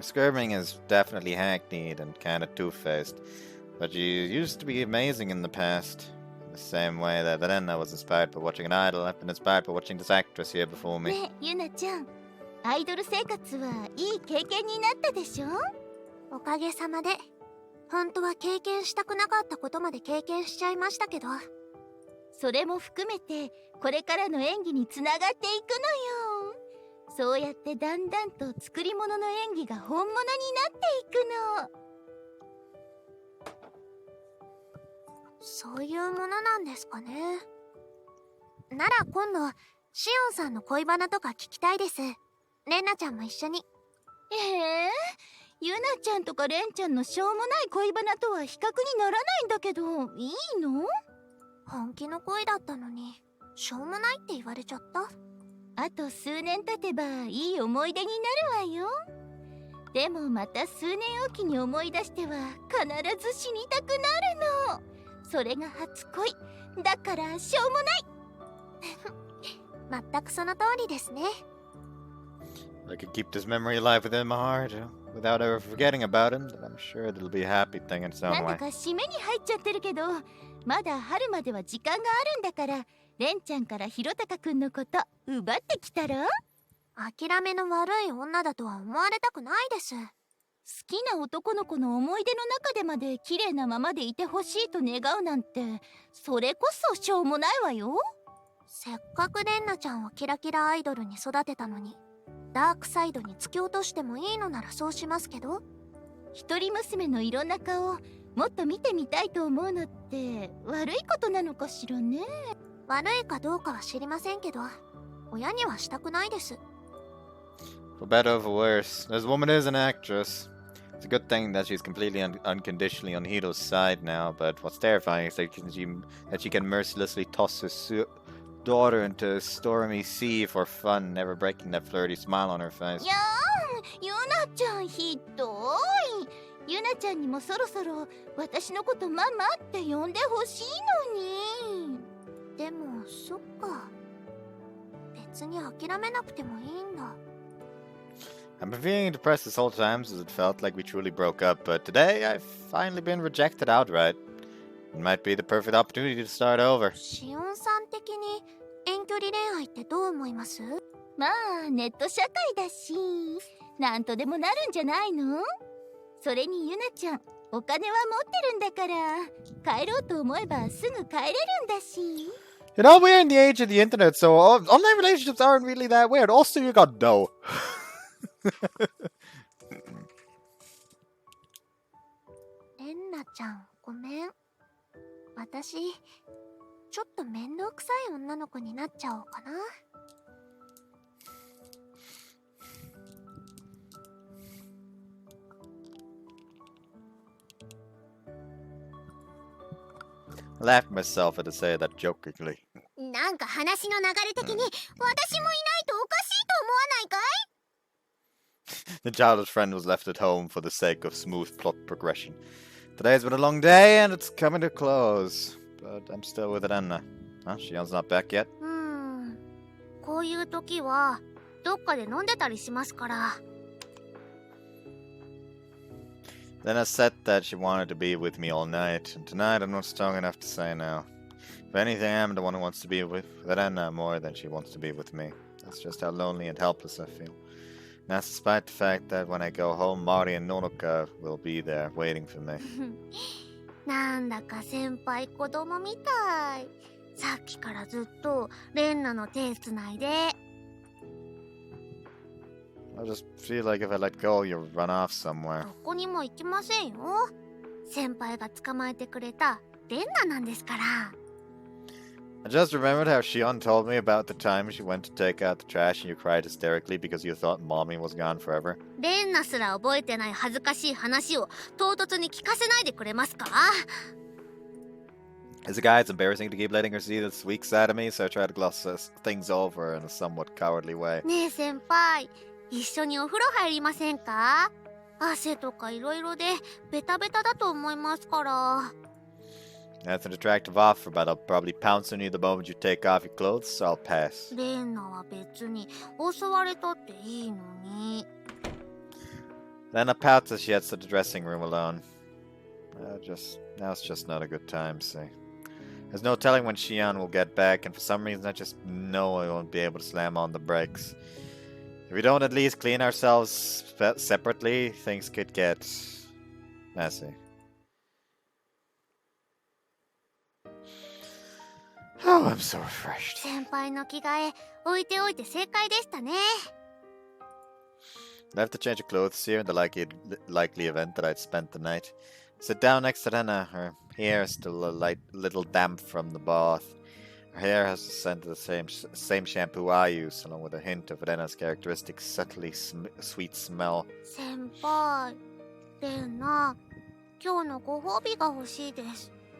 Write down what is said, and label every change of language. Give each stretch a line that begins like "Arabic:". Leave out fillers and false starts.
English: Screaming is definitely hackneyed and kind of two-faced, but you used to be amazing in the past. In the same way that Renna was inspired by watching an idol, I've been inspired by watching this actress here before me.
Japanese: ねえ、ユナちゃん、アイドル生活はいい経験になったでしょ？おかげさまで。本当は経験したくなかったことまで経験しちゃいましたけど。それも含めてこれからの演技につながっていくのよ。そうやってだんだんと作り物の演技が本物になっていくの。そういうものなんですかね。なら今度シオンさんの恋バナとか聞きたいです。レンナちゃんも一緒に。ユナちゃんとかレンちゃんのしょうもない恋バナとは比較にならないんだけど、いいの？本気の恋だったのにしょうもないって言われちゃった。あと数年経てばいい思い出になるわよ。でもまた数年おきに思い出しては必ず死にたくなるの。それが初恋だからしょうもない。全くその通りですね。
English: I could keep this memory alive within my heart without ever forgetting about him, then I'm sure it'll be a happy thing in its
Japanese: な
English: own
Japanese: んだ
English: way.
Japanese: か締めに入っちゃってるけど、まだ春までは時間があるんだから、レンちゃんからひろたかくんのこと奪ってきたら？諦めの悪い女だとは思われたくないです。好きな男の子の思い出の中でまで綺麗なままでいてほしいと願うなんて、それこそしょうもないわよ。せっかくレンナちゃんをキラキラアイドルに育てたのに、ダークサイドに突き落としてもいいのならそうしますけど。一人娘のいろんな顔もっと見てみたいと思うのって悪いことなのかしらね。悪いかどうかは知りませんけど、親にはしたくないです。
English: For better or for worse, this woman is an actress. It's a good thing that she's completely unconditionally on Hito's side now, but what's terrifying is that she can mercilessly toss her daughter into a stormy sea for fun, never breaking that flirty smile on her face.
Japanese: いやー、ユナちゃんひどい。ユナちゃんにもそろそろ私のことママって呼んでほしいのに。でもそっか、別に諦めなくてもいいんだ。
English: I've been feeling depressed this whole time since it felt like we truly broke up, but today I've finally been rejected outright. It might be the perfect opportunity to start over.
Japanese: シオンさん的に遠距離恋愛ってどう思います？まあネット社会だし、なんとでもなるんじゃないの？それにユナちゃん、お金は持ってるんだから、帰ろうと思えばすぐ帰れるんだし。
English: You know, we're in the age of the internet, so online relationships aren't really that weird. Also, you got dough.
Japanese: レレンナちゃん、ごめん。私、ちょっと面倒くさい女の子になっちゃおうかな。
English: I laughed myself at to say that jokingly.
Japanese: なんか話の流れ的に、私もいないとおかしいと思わないかい？
English: The childhood friend was left at home for the sake of smooth plot progression. Today's been a long day and it's coming to a close. But I'm still with Renna. Huh? Shion's not back yet?
Japanese: こういう時は、どっかで飲んでたりしますから。
English: Renna said that she wanted to be with me all night, and tonight I'm not strong enough to say no. If anything, I'm the one who wants to be with Renna more than she wants to be with me. That's just how lonely and helpless I feel. And that's despite the fact that when I go home, Mari and Nonoka will be there waiting for me.
Japanese: なんだか先輩子供みたい。さっきからずっとレンナの手つないで。
English: I just feel like if I let go, you'll run off somewhere.
Japanese: どこにも行きませんよ。先輩が捕まえてくれたレンナなんですから。
English: I just remembered how Shion told me about the time she went to take out the trash and you cried hysterically because you thought mommy was gone forever.
Japanese: レンナすら覚えてない恥ずかしい話を唐突に聞かせないでくれますか？
English: As a guy, it's embarrassing to keep letting her see this weak side of me, so I try to gloss things over in a somewhat cowardly way.
Japanese: ねえ先輩、一緒にお風呂入りませんか？汗とかいろいろでベタベタだと思いますから。
English: That's an attractive offer, but I'll probably pounce on you the moment you take off your clothes, so I'll pass.
Japanese: レンナは別に襲われたっていいのに。
English: Renna pouts as she heads to the dressing room alone. Now it's just not a good time, see. There's no telling when Shion will get back, and for some reason I just know I won't be able to slam on the brakes. If we don't at least clean ourselves separately, things could get messy. Oh, I'm so refreshed.
Japanese: 先輩の着替え置いておいて正解でしたね。
English: I have to change of clothes here in the likely event that I'd spent the night. Sit down next to Renna. Her hair is still a little damp from the bath. Her hair has the scent of the same shampoo I use, along with a hint of Renna's characteristic subtly sweet smell.
Japanese: 先輩、レンナ、今日のご褒美が欲しいです。